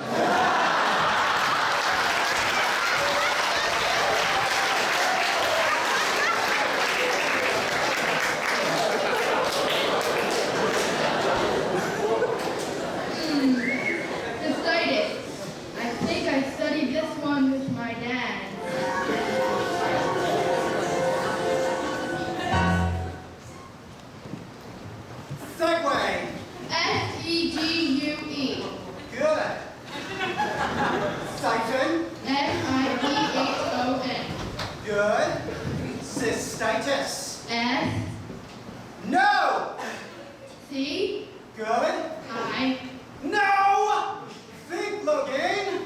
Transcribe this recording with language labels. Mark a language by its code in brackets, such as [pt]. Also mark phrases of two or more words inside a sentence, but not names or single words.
[en] Cystitis. I think I studied this one with my dad. Segway. S-E-G-U-E. Good. Siphon. S-I-P-H-O-N. Good. Cystitis. S. No. C. Good. I. No. Think, Logan.